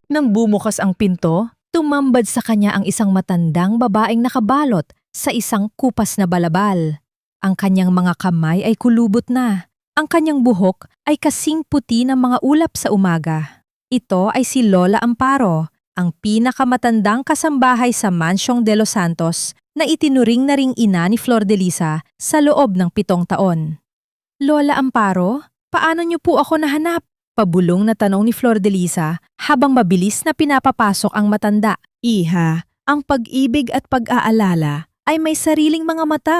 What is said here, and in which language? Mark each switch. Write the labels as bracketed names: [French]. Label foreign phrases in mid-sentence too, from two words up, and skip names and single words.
[Filipino] Nang bumukas ang pinto, tumambad sa kanya ang isang matandang babaeng nakabalot sa isang kupas na balabal. Ang kanyang mga kamay ay kulubot na. Ang kanyang buhok ay kasing puti ng mga ulap sa umaga. Ito ay si Lola Amparo, ang pinakamatandang kasambahay sa Mansyong de los Santos na itinuring na ring ina ni Flordelisa sa loob ng 7 taon. Lola Amparo, paano niyo po ako nahanap? Pabulong na tanong ni Flordelisa habang mabilis na pinapapasok ang matanda. Iha, ang pag-ibig at pag-aalala ay may sariling mga mata.